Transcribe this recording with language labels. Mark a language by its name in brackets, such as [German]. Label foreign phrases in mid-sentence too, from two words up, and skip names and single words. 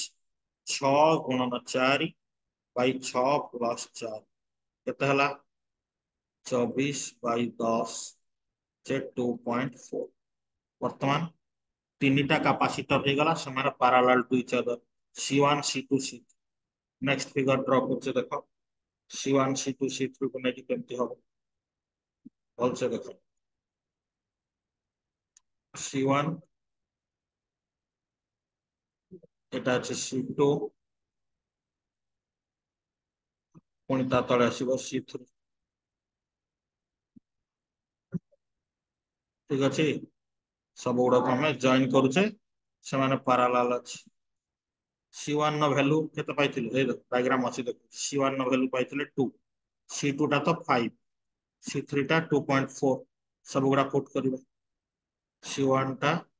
[Odia] 6 ଗୁଣନ 4 ବାଇ 6 ପ୍ଲସ 4 କେତେ ହେଲା 24 ବାଇ 10 ଯେ 2.4 ବର୍ତ୍ତମାନ ତିନିଟା କାପାସିଟର ହେଇଗଲା ସେମାନେ [English] parallel to each other [Odia] C1 C2 C3 [English] next figure draw [Odia] କରୁଛେ ଦେଖ C1 C2 C3 କୁ ନେଇକି କେମିତି ହବ ଭଲସେ ଦେଖ C1 ଏଟା ଅଛି C2 ପୁଣି ତା ତଳେ ଆସିବ C3 ଠିକ ଅଛି ସବୁ ଗୁଡାକ ଆମେ ଜଏନ କରୁଛେ ସେମାନେ ପାରାଲାଲ ଅଛି C1 ର ଭ୍ୟାଲୁ କେତେ ପାଇଥିଲେ ଏଇ ଡାଇଗ୍ରାମ ଅଛି ଦେଖ C1 ର ଭ୍ୟାଲୁ ପାଇଥିଲେ 2 C2 ଟା ତ 5 C3 ଟା 2.4 ସବୁ ଗୁଡା ପୁଟ କରିବେ C1 ଟା